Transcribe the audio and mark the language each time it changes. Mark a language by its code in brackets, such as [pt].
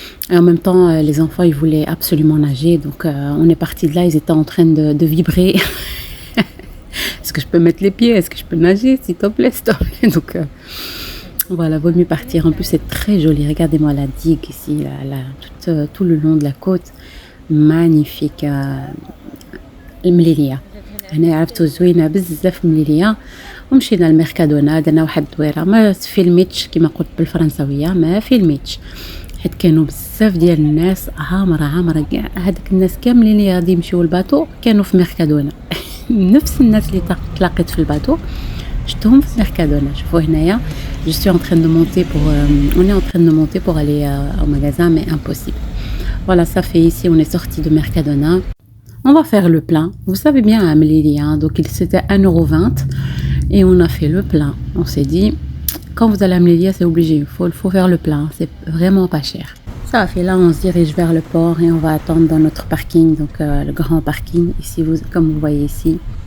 [fr] Et en même temps, les enfants, ils voulaient absolument nager. Donc, on est parti de là. Ils étaient en train de vibrer. Est-ce que je peux mettre les pieds? Est-ce que je peux nager? S'il te plaît, s'il te plaît. Donc, voilà, vaut mieux partir. En plus, c'est très joli. Regardez-moi la digue ici, tout le long de la côte. Magnifique. [ar] المليلية هنا عرفتو زوينة بزاف مليلية ومشينا للميركادونا درنا واحد الدويرة ما فيلميتش كما قلت بالفرنساوية ما فيلميتش حيت كانوا بزاف ديال الناس عامرة كاع هذوك الناس كاملين اللي غادي يمشيو الباطو كانوا في ميركادونا نفس الناس اللي تلاقيت في الباطو شفتهم في ميركادونا شوفوا هنايا [fr] je suis en train de monter pour on est en train de monter pour aller au magasin mais impossible voilà ça fait ici on est sorti de Mercadona. On va faire le plein. Vous savez bien à Melilia, donc c'était 1,20 € et on a fait le plein. On s'est dit, quand vous allez à Melilia, c'est obligé, il faut faire le plein, c'est vraiment pas cher. Ça fait là, on se dirige vers le port et on va attendre dans notre parking, donc le grand parking, ici, comme vous voyez ici.